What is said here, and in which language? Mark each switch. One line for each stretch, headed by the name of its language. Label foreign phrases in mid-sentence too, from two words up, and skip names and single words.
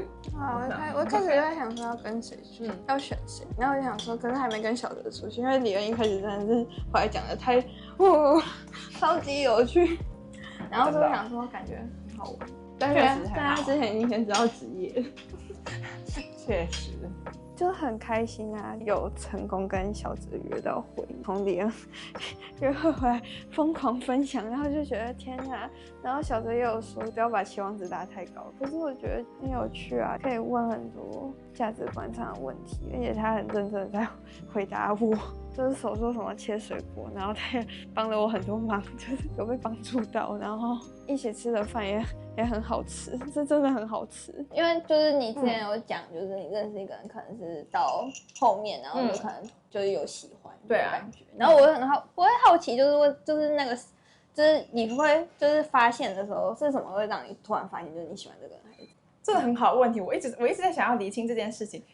Chinese: 啊，我一開始就在想說要跟誰去，要選誰，然後我就想說，可是還沒跟小哲出去，因為李恩一開始真的是後來講的太，超級有趣，然後就想說感覺很好玩，但他之前已經先知道職業了，確實。就很開心啊，有成功跟小哲約到會，從李恩約會回來瘋狂分享，然後就覺得天哪，然後小哲也有說不要把期望值拉太高，可是我覺得很有趣啊，可以問很多價值觀上的問題，而且他很認真的在回答我，就是手說什麼切水果，然後他也幫了我很多忙，就是有被幫助到，然後一起吃的飯也很好吃，这真的很好吃。因为就是你之前有講，就是你認識一個人，可能是到後面，然後就可能就是有喜歡的感覺。然後我會好奇，就是那個，就是你會就是發現的時候，是什麼會讓你突然發現，就是你喜歡這個人？還是這個很好的問題，我一直在想要釐清這件事情。